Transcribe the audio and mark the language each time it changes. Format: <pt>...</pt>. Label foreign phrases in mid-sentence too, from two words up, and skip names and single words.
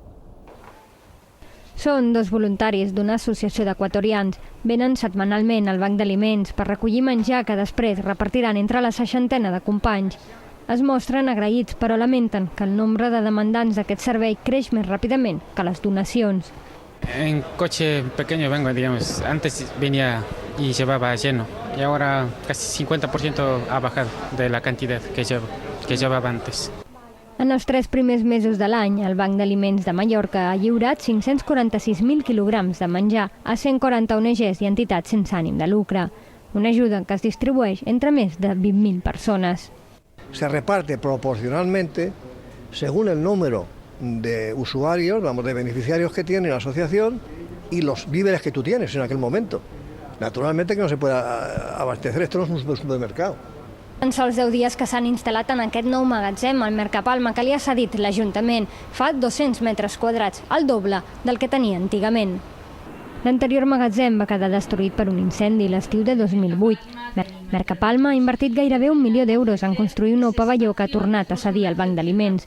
<ca>Són 2 voluntaris d'una associació d'equatorians. Venen setmanalment al Banc d'Aliments per recollir menjar que després repartiran entre la 60 de companys. Es mostren agraïts, però lamenten que el nombre de demandants d'aquest servei creix més ràpidament que les donacions.</ca> <es>En coche pequeño vengo, digamos. Antes venía y llevaba lleno. Y ahora casi 50% ha bajado de la cantidad que llevaba antes.</es> <ca>En els 3 primers mesos de l'any, el Banc d'Aliments de Mallorca ha lliurat 546.000 quilograms de menjar a 140 ONGs i entitats sense ànim de lucre. Una ajuda que es distribueix entre més de 20.000 persones.</ca> <es>Se reparte proporcionalmente según el número de usuarios, de beneficiarios que tiene la asociación y los víveres que tú tienes en aquel momento. Naturalmente que no se puede abastecer, esto no es un supermercado.</es> <ca>En sols 10 dies que s'han instal·lat en aquest nou magatzem, al Mercapalma, que li ha cedit l'Ajuntament, fa 200 metres quadrats, el doble del que tenia antigament. L'anterior magatzem va quedar destruït per un incendi l'estiu de 2008. Mercapalma ha invertit gairebé 1 milió d'euros en construir un nou pavelló que ha tornat a cedir al Banc d'Aliments.</ca>